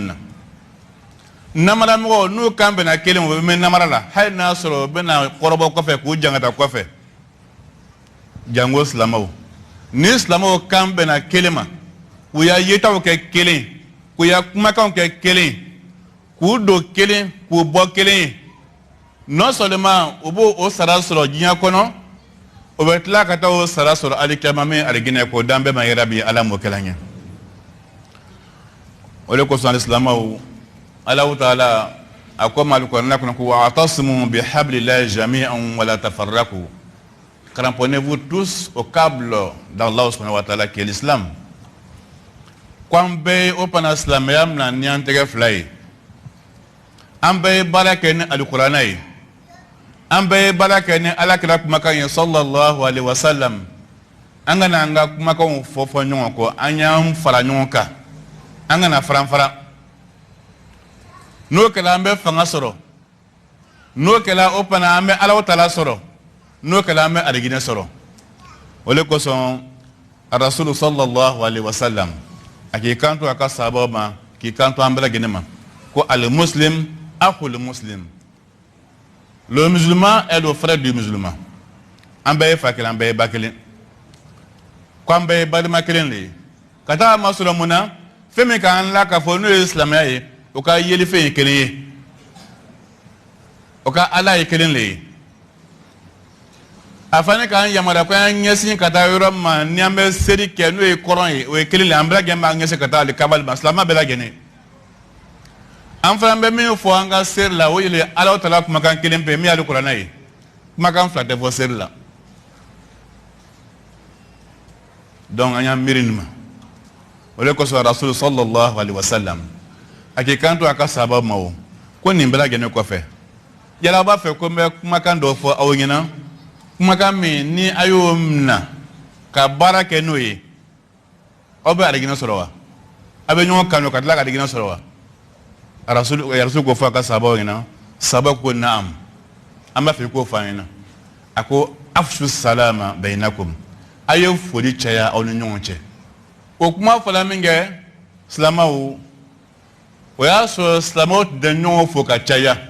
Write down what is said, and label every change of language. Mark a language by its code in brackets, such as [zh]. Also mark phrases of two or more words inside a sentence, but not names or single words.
[bm] na namaramɔgɔw n'u kan bɛnna kelen o bɛ mɛn namara la hali n'a sɔrɔ o bɛna kɔrɔbɔ kɔfɛ k'u jangata kɔfɛ jango silamɛw ni silamɛw kan bɛnna kelen ma k'u ya yetaw kɛ kelen k'u ya kumakanw kɛ kelen k'u don kelen k'u bɔ kelen ye [fr] non seulement [bm] u b'o o sara sɔrɔ diɲɛ kɔnɔ o bɛ tila ka taa o sara sɔrɔ alikiyama min aliginɛ k'o d'an bɛɛ ma [ar] يا رب [bm] Ala m'o kɛla ɲɛ o de kosɔn alisilamɛw Alahu Taala a ko Alikuranin kɔnɔ ko [ar] واعتصموا بحبل الله جميعا ولا تفرقوا [fr] cramponnez-vous tous au câble d'Allah [ar] سبحانه و تعالى [fr] qui est l'islam [bm] k'an bɛɛ ye o pana silamɛya mina ni an tɛgɛ fila ye an bɛɛ ye baara kɛ ni Alikuranɛ ye an bɛɛ ye baara kɛ ni Alakira kumakan ye [ar] صلى الله عليه وسلم [bm] an kana an ka kumakanw fɔ ɲɔgɔn kɔ an y'an fara ɲɔgɔn kan an kana faran-faran n'o kɛla an bɛ fanga sɔrɔ n'o kɛla o pana an bɛ Alahu Taala sɔrɔ n'o kɛla an bɛ alijinɛ sɔrɔ o de kosɔn Rasulu [ar] صلى الله عليه وسلم [bm] a k'i kanto a ka sahabaw ma k'i kanto an bɛɛ lajɛlen ma ko [ar] المسلم أخو المسلم [fr] le musulman est le frère du musulman [bm] an bɛɛ ye fa kelen an bɛɛ ye ba kelen ko an bɛɛ ye balima kelen de ye ka taa masɔrɔ mun na fɛn min k'an la k'a fɔ n'o ye silamɛya ye o ka yelifɛn ye kelen ye o ka Ala ye kelen de ye a fana k'an yamaruya ko an ɲɛsin ka taa yɔrɔ ma ni an bɛ seli kɛ n'o ye kɔrɔn ye o ye kelen de ye an bɛɛ lajɛlen b'an ɲɛsin ka taa alikabali ma silamɛ bɛɛ lajɛlen an fana bɛ min fɔ an ka seli la o ye Alahu Taala kumakan kelen pe min ye Alikuranɛ ye kumakan fila tɛ fɔ seli la donc an y'an miiri nin ma o de kosɔn Rasulu [ar] صلى الله عليه وسلم [bm] a k'i kanto a ka sahabaw ma o ko nin bɛɛ lajɛlen kɔfɛ yala aw b'a fɛ ko n bɛ kumakan dɔ fɔ aw ɲɛna kumakan min ni a y'o minɛ ka baara kɛ n'o ye aw bɛ alijinɛ sɔrɔ wa aw bɛ ɲɔgɔn kanu ka tila ka alijinɛ sɔrɔ wa Rasulu ko fɔ a ka sahabaw ɲɛna sahabaw ko naam an b'a fɛ k'o fɔ an ɲɛna a ko [ar] أفشوا السلام بينكم [bm] a ye foli caya aw ni ɲɔgɔn cɛ o kuma fɔla min kɛ silamɛw o y'a sɔrɔ silamɛw tun tɛ ɲɔgɔn fo ka caya